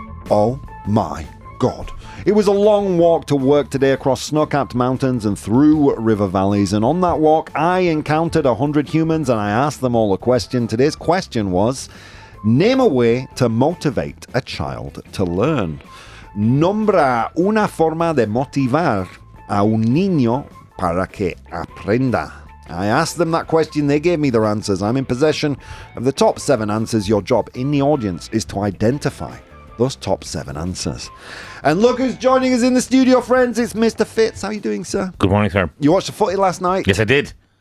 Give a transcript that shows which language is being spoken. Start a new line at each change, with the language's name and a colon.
English: Oh my God. It was a long walk to work today across snow-capped mountains and through river valleys. And on that walk, I encountered 100 humans and I asked them all a question. Today's question was, name a way to motivate a child to learn.
Spanish: Nombra una forma de motivar a un niño para que aprenda.
English: I asked them that question, they gave me their answers. I'm in possession of the top 7 answers. Your job in the audience is to identify those top 7 answers. And look who's joining us in the studio, friends. It's Mr. Fitz. How are you doing, sir? Good morning, sir. You watched the footy last night? Yes, I did.